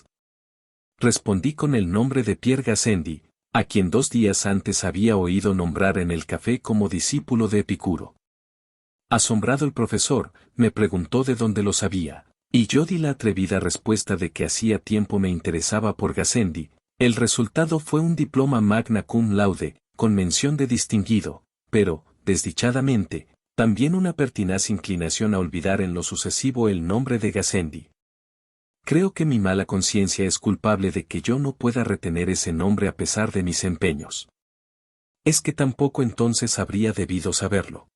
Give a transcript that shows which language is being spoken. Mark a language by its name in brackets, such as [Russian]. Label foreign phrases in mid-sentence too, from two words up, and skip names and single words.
[Spanish] Respondí con el nombre de Pierre Gassendi, a quien 2 días antes había oído nombrar en el café como discípulo de Epicuro. Asombrado el profesor, me preguntó de dónde lo sabía, y yo di la atrevida respuesta de que hacía tiempo me interesaba por Gassendi. El resultado fue un diploma [Latin] magna cum laude, [Spanish] con mención de distinguido, pero, desdichadamente, también una pertinaz inclinación a olvidar en lo sucesivo el nombre de Gassendi. Creo que mi mala conciencia es culpable de que yo no pueda retener ese nombre a pesar de mis empeños. Es que tampoco entonces habría debido saberlo.